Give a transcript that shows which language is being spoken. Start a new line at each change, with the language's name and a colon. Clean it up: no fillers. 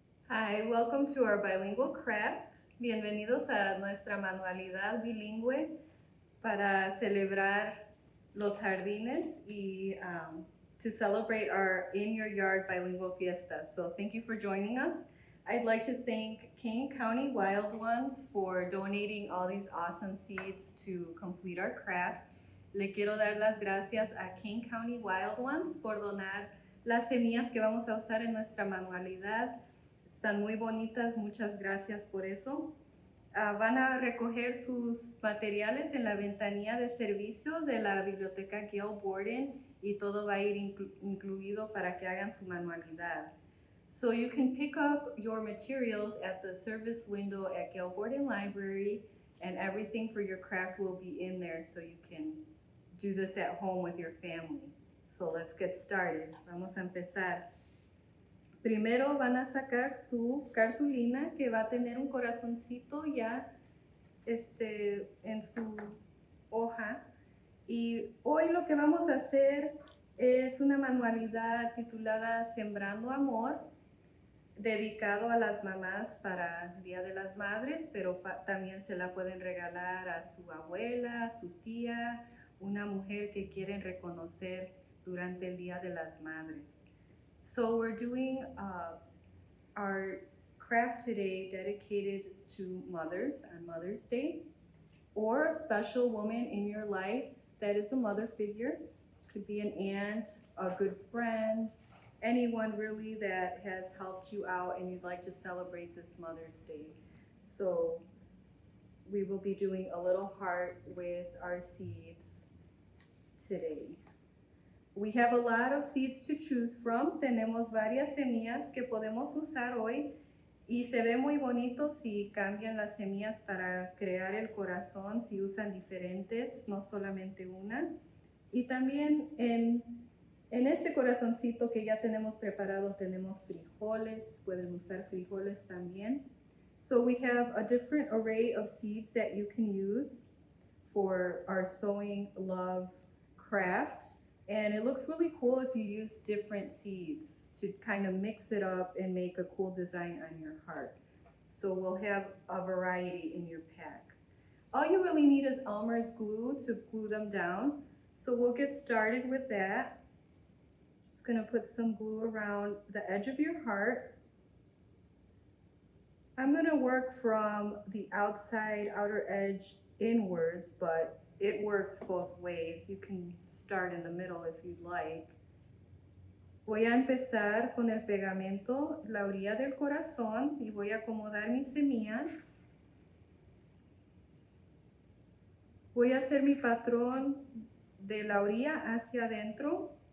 English: Hi, welcome to our bilingual craft.
Spanish: Bienvenidos a nuestra manualidad bilingüe para celebrar los jardines y
English: to celebrate our In Your Yard bilingual fiesta. So thank you for joining us. I'd like to thank Kane County Wild Ones for donating all these awesome seeds to complete our craft.
Spanish: Le quiero dar las gracias a Kane County Wild Ones por donar las semillas que vamos a usar en nuestra manualidad. Están muy bonitas, muchas gracias por eso. Van a recoger sus materiales en la ventanilla de servicio de la biblioteca Gail Borden y todo va a ir incluido para que hagan su manualidad.
English: So you can pick up your materials at the service window at Gail Borden Library, and everything for your craft will be in there so you can do this at home with your family. So let's get started.
Spanish: Vamos a empezar. Primero van a sacar su cartulina que va a tener un corazoncito ya en su hoja. Y hoy lo que vamos a hacer es una manualidad titulada Sembrando Amor, dedicado a las mamás para el Día de las Madres, pero también se la pueden regalar a su abuela, a su tía, una mujer que quieren reconocer durante el Día de las Madres.
English: So we're doing our craft today dedicated to mothers on Mother's Day, or a special woman in your life that is a mother figure. Could be an aunt, a good friend, anyone really that has helped you out and you'd like to celebrate this Mother's Day. So we will be doing a little heart with our seeds today. We have a lot of seeds to choose from.
Spanish: Tenemos varias semillas que podemos usar hoy y se ve muy bonito si cambian las semillas para crear el corazón, si usan diferentes, no solamente una. Y también en este corazoncito que ya tenemos preparado tenemos frijoles, pueden usar frijoles también.
English: So we have a different array of seeds that you can use for our sowing love craft. And it looks really cool if you use different seeds to kind of mix it up and make a cool design on your heart. So we'll have a variety in your pack. All you really need is Elmer's glue to glue them down. So we'll get started with that. Just gonna put some glue around the edge of your heart. I'm gonna work from the outer edge inwards, but it works both ways. You can start in the middle if you'd like.
Spanish: Voy a empezar con el pegamento, la orilla del corazón, y voy a acomodar mis semillas. Voy a hacer mi patrón de la orilla hacia adentro.